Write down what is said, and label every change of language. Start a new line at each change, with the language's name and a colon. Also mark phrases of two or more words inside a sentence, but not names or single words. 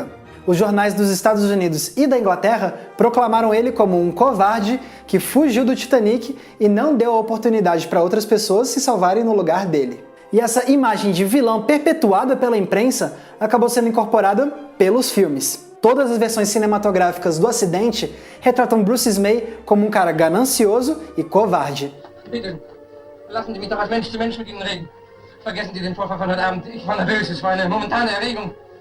Portuguese: Os jornais dos Estados Unidos e da Inglaterra proclamaram ele como um covarde que fugiu do Titanic e não deu a oportunidade para outras pessoas se salvarem no lugar dele. E essa imagem de vilão perpetuada pela imprensa acabou sendo incorporada pelos filmes. Todas as versões cinematográficas do acidente retratam Bruce Ismay como um cara ganancioso e covarde.
German: Bitte, lassen Sie mich doch als Mensch zu Mensch mit Ihnen reden. Vergessen Sie den Vorfall von heute Abend. Ich war nervös, es war eine momentane Erregung.